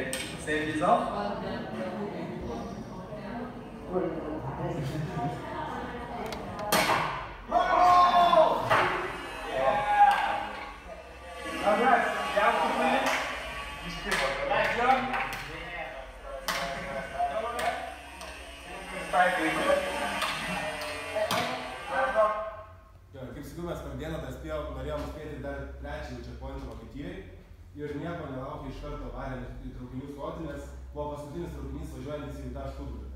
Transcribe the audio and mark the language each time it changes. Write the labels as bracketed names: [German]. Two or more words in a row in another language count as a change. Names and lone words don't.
[English] Safety is off. Alright, down to minutes. Nice job. [Lithuanian] Kaip sakiau, mes per dieną dar norėjom spėti dar trečiąjį checkpointą Vokietijai ir nieko nelaukia iš karto varėm į traukinių stotį, nes buvo paskutinis traukinys važiuojantis į tą Štutgartą.